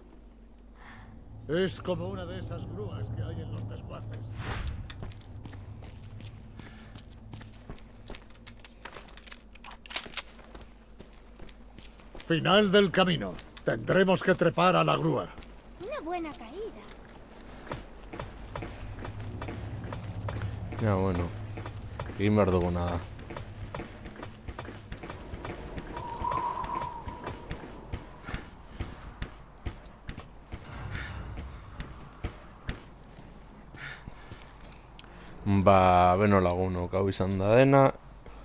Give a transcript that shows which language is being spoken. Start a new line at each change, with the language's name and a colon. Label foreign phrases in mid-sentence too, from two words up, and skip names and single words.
Spanish: Es como una de esas grúas que hay en los desguaces. Final del camino. Tendremos que trepar a la grúa. Una buena caída. Ja, bueno.
Basque: Egin behar duguna da. Ba, beno lagunok, hau izan da dena.